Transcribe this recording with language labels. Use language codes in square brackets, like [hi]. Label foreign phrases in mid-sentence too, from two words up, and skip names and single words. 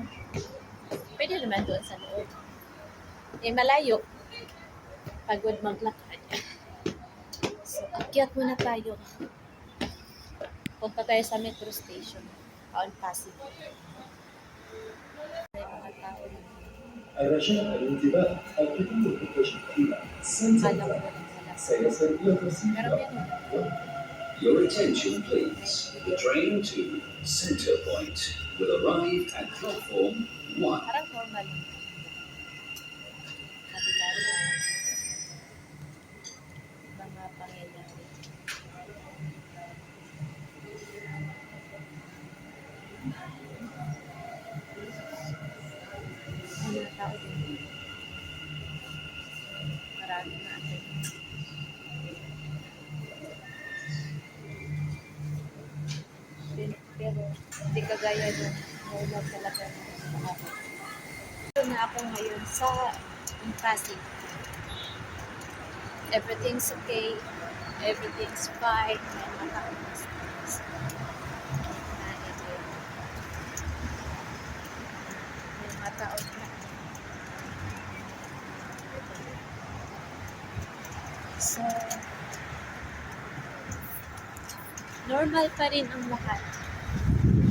[tl] Pwede naman doon sa loob. Malayo. Pagod maglakad. So, akyat muna tayo. Punta tayo sa metro station. On Pasig. May mga tao na. [ar] الرجاء الانتباه القطار المتجه إلى سنتر [tl] Alam ko [ar] بوينت [tl] rin wala. [ar] سيصل إلى الرصيف [tl] Pero meron. [en] Your attention please. The train to Center Point will arrive at platform 1. [tl] Parang formal. Kabila rin. Mga pangyayari. May mga tao din. Marami na atin. Pero hindi kagaya nung normal talaga ng mga. Ito na ako ngayon sa Pasig. [en] Everything's okay. Everything's fine. [tl] May mga tao na sa may mga tao na. So, normal pa rin ang lahat.